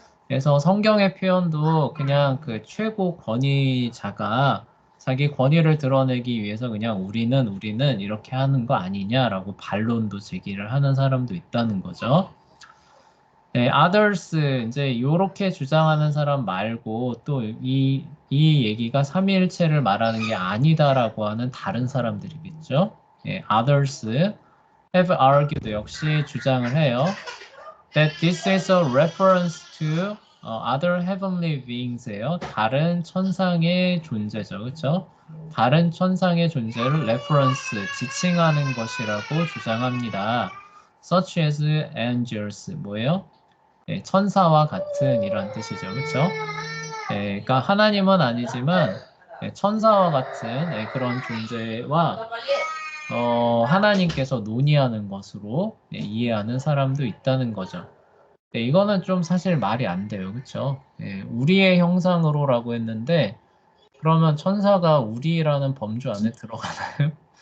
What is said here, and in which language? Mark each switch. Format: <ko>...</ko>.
<ko>그래서 성경의 표현도 그냥 그 최고 권위자가 자기 권위를 드러내기 위해서 그냥 우리는 이렇게 하는 거 아니냐라고 반론도 제기를 하는 사람도 있다는 거죠. others 이제 요렇게 주장하는 사람 말고 또 이 얘기가 삼위일체를 말하는 게 아니다라고 하는 다른 사람들이겠죠.</ko> <en>others have argued</en> <ko>역시 주장을 해요.</ko> <en>That this is a reference to other heavenly beings예요.</en> <ko>다른 천상의 존재죠, 그렇죠? 다른 천상의 존재를 reference 지칭하는 것이라고 주장합니다.</ko> <en>Such as angels 뭐예요?</en> <ko>천사와 같은 이런 뜻이죠. 그렇죠? 그러니까 하나님은 아니지만 천사와 같은 그런 존재와 하나님께서 논의하는 것으로 이해하는 사람도 있다는 거죠. 이거는 좀 사실 말이 안 돼요. 그렇죠? 우리의 형상으로라고 했는데 그러면 천사가 우리라는 범주 안에 들어가나요?</ko>